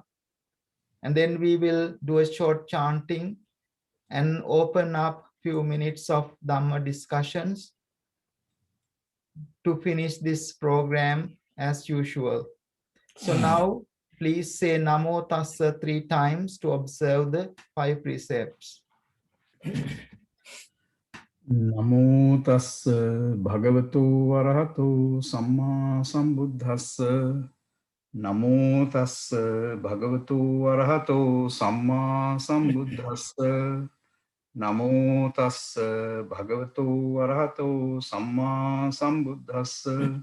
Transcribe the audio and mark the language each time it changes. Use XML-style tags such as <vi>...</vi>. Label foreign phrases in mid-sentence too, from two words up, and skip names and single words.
<en>And then we will do a short chanting and open up few minutes of Dhamma discussions to finish this program as usual. So now, please say</en> <pi>Namo Tassa</pi> <en>3 times to observe the 5 precepts.</en> <pi>Namo tassa bhagavato arahato samma sambuddhassa. Namo tassa bhagavato arahato samma sambuddhassa. Namo tassa bhagavato arahato samma sambuddhassa.</pi>